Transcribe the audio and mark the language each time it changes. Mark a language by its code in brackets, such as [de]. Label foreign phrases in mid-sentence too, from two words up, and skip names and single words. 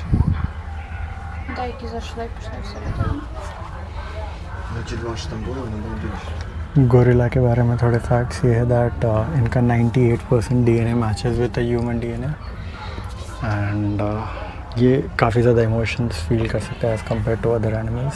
[uk] Деякі зайшли, пішли всередину. Ну ті два, що там були, вони були більше. [hi] गोरिल्ला के बारे में थोड़े फैक्ट्स ये है दैट इनका 98% [en] DNA matches with the human DNA and [hi] ये काफ़ी ज़्यादा [en] emotions feel [hi] कर सकता है [en] as compare to other animals.